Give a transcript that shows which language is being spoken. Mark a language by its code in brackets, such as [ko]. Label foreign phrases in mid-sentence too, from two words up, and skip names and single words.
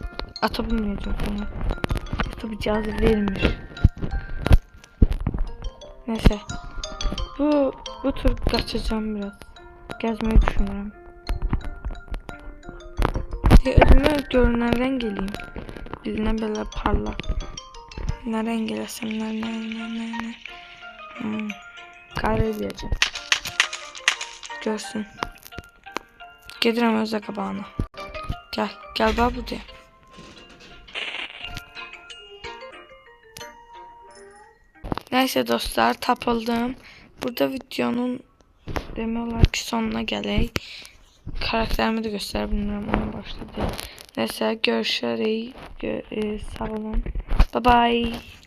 [tr] Atabilmeyeceğim sonra. Tabi cazip değilmiş. Neyse. Bu tur kaçacağım biraz. Gezmeyi düşünüyorum. [az] Özüme görünen renk eləyim. Bilinə belə parlaq. Nə renk eləsəm, nə. Qara eləyəcəm. Görsün. Gedirəm özə qabağına. Gel bax bu deyə. Neyse dostlar, tapıldım. Burada videonun demək olar ki sonuna gələk. [tr] Karakterimi de gösterebilirim, onu başladı. Neyse görüşürüz. Sağ olun. [en] Bye bye.